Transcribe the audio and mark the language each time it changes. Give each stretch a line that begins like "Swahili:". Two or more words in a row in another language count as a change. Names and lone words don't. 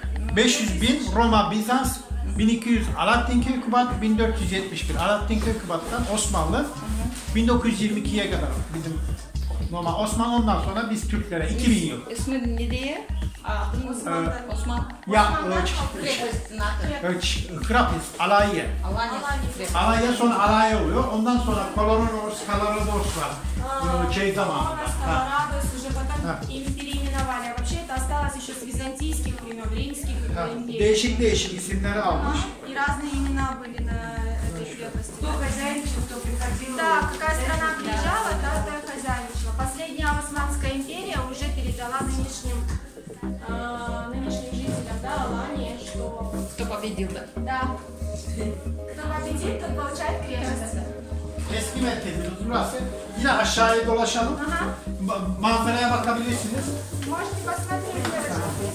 Turkish: 500.000 Roma Bizans, 1200 Alaaddinköy Kubat, 1471 Alaaddinköy Kubat'tan Osmanlı, 1922'ye kadar bizim Roma Osmanlı, ondan sonra biz Türklere 2000 yıl. İsmi ne diye? Osman. Ya Krapis, Alanya. Alanya sonra Alanya oluyor. Ondan sonra Kalarodos var. Şey zamanında.
Russian: Уже потом им переименовали. Вообще это осталось еще с византийских времен, римских империй.
Turkish: Değişik isimleri almış.
Russian: И разные имена были на этой крепости. Кто хозяйничал, кто приходил. Да, какая страна приезжала, та и хозяйничала. Последняя Османская империя уже передала нынешним жителям, да, Алании, что... Кто победил, да? Да. Кто победит, тот получает крепость.
Turkish: Eski merkezimiz burası. Yine aşağıya dolaşalım. Manzaraya bakabilirsiniz.
Russian: Можете посмотреть, девочки.